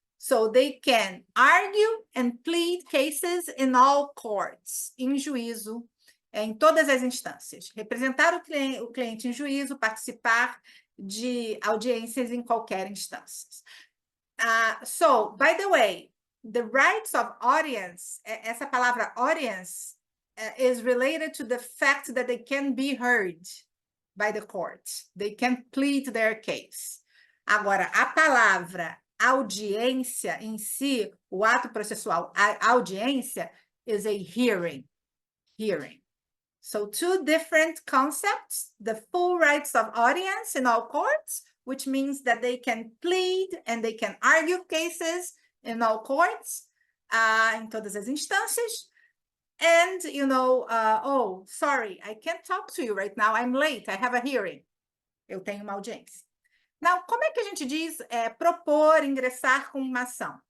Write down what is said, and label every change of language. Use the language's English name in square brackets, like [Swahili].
[English] So they can argue and plead cases in all courts, [Portuguese] em juízo, em todas as instâncias. Representar o cliente em juízo, participar de audiências em qualquer instância. [English] So, by the way, the rights of audience, [Portuguese] essa palavra [English] audience is related to the fact that they can be heard by the court. They can plead their case. [Portuguese] Agora, a palavra audiência em si, o ato processual, a audiência [English] is a hearing. So 2 different concepts, the full rights of audience in all courts, which means that they can plead and they can argue cases in all courts, [Portuguese] em todas as instâncias. [English] And, oh, sorry, I can't talk to you right now, I'm late, I have a hearing. [Portuguese] Eu tenho uma audiência. [English] Now, [Portuguese] como é que a gente diz propor, ingressar com uma ação?